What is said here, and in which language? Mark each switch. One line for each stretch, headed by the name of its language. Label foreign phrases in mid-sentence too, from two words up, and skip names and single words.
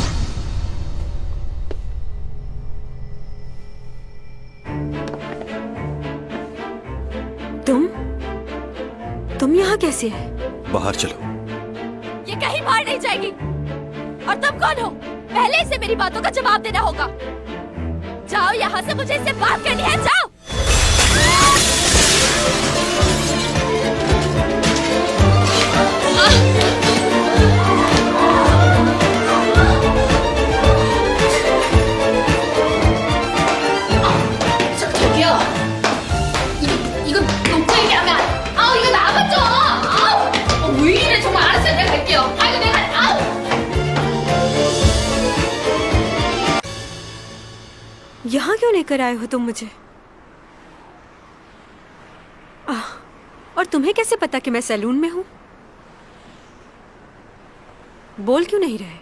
Hindi: तुम यहाँ कैसे है? बाहर चलो। ये कहीं बाहर नहीं जाएगी। और तुम कौन हो? पहले से मेरी बातों का जवाब देना होगा। जाओ यहाँ से, मुझे इससे बात करनी है। जाओ।
Korean: 저기요. 이거 놓고 얘기하면 아우 이거 나가죠. 아우 왜 이래 정말. 알았어요, 내가 갈게요. 아이고 내가 아우.
Hindi: यहाँ क्यों लेकर आए हो तुम मुझे? और तुम्हें कैसे पता कि मैं सैलून में हूँ? बोल क्यों नहीं रहे?